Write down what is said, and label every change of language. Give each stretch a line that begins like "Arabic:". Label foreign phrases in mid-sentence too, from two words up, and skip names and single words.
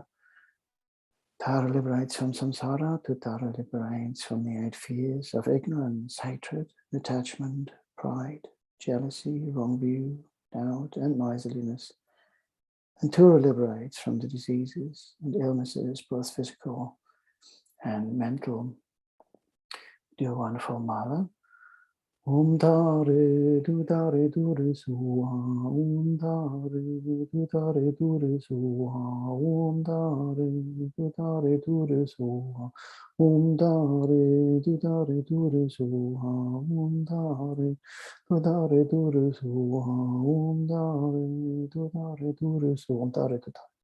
English: Tara liberates from samsara, to Tara liberates from the 8 fears of ignorance, hatred, attachment, pride, jealousy, wrong view, doubt, and miserliness. And Tura liberates from the diseases and illnesses, both physical and mental. Do a wonderful mala.
Sanskrit: Om Tare Du Tare Dure Suha, Om Tare Du Tare Dure Suha, Om Tare Du Tare Dure Suha, Om Tare Du Tare Dure Suha, Om Tare Du Tare Dure Suha, Om Tare Du Tare Dure Suha, Om Tare Du Tare.